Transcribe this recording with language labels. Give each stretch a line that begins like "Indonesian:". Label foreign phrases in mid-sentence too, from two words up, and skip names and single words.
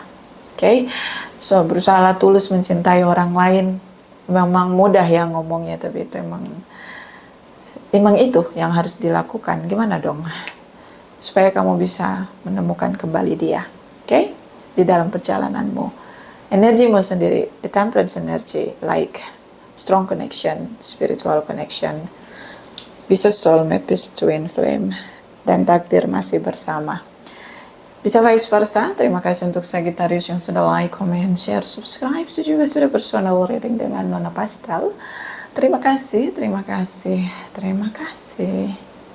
English: Oke, so
Indonesian: berusaha tulus mencintai orang lain. Memang mudah ya ngomongnya, tapi itu emang itu yang harus dilakukan. Gimana dong supaya kamu bisa menemukan kembali dia, oke? Di dalam perjalananmu, energimu sendiri,
English: the temperance energy, like strong connection, spiritual connection,
Indonesian: bisa soulmate, bisa
English: twin flame,
Indonesian: dan takdir masih bersama. Bisa
English: vice versa.
Indonesian: Terima kasih untuk Sagittarius yang sudah
English: like, comment, share, subscribe.
Indonesian: Saya juga sudah
English: personal reading
Indonesian: dengan Nona Pastel. Terima kasih, terima kasih, terima kasih.